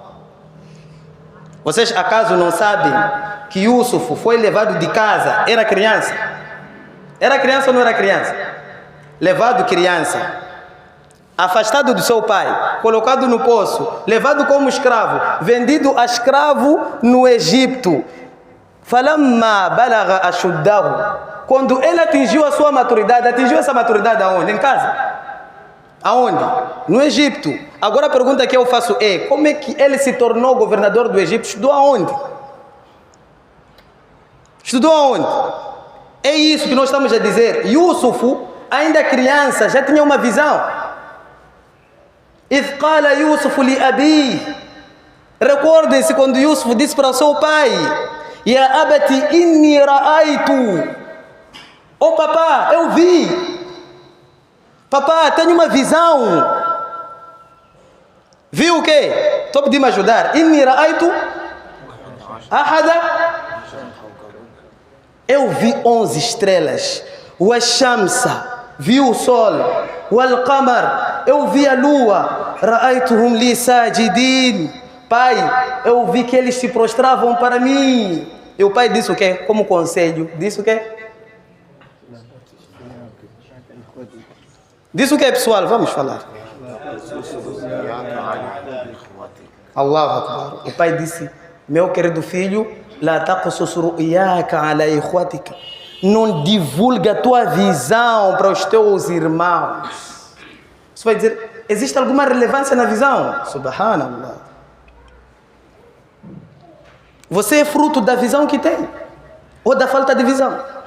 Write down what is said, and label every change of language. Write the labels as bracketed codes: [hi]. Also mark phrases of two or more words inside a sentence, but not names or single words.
[pt] Vocês acaso não sabem que Yusuf foi levado de casa, era criança? Era criança ou não era criança? Levado criança, afastado do seu pai, colocado no poço, levado como escravo, vendido a escravo no Egito. [ar] فلما بلغ أشده, [pt] quando ele atingiu a sua maturidade, atingiu essa maturidade aonde? Em casa. Aonde? No Egito. Agora a pergunta que eu faço é: como é que ele se tornou governador do Egito? Estudou aonde? Estudou aonde? É isso que nós estamos a dizer. Yusuf, ainda criança, já tinha uma visão. [ar] إذ قال يوسف لأبيه, [pt] recordem-se quando Yusuf disse para o seu pai: [ar] يا أبت إني رأيت, [pt] oh papá, eu vi. Papá, tenho uma visão. Viu o quê? Estou pedindo me ajudar. [ar] إني رأيت أحد, [pt] eu vi 11 estrelas. [ar] والشمس, [pt] vi o sol. [ar] والقمر, [pt] eu vi a lua. [ar] رأيتهم لي ساجدين, [pt] pai, eu vi que eles se prostravam para mim. E o pai disse o quê? Como conselho, disse o quê? Disse o quê, pessoal? Vamos falar. [ar] الله أكبر. [pt] O pai disse: meu querido filho, [ar] لا تقصص رؤياك على إخوتك, [pt] não divulga a tua visão para os teus irmãos. Você vai dizer: existe alguma relevância na visão? Subhanallah. Você é fruto da visão que tem ou da falta de visão?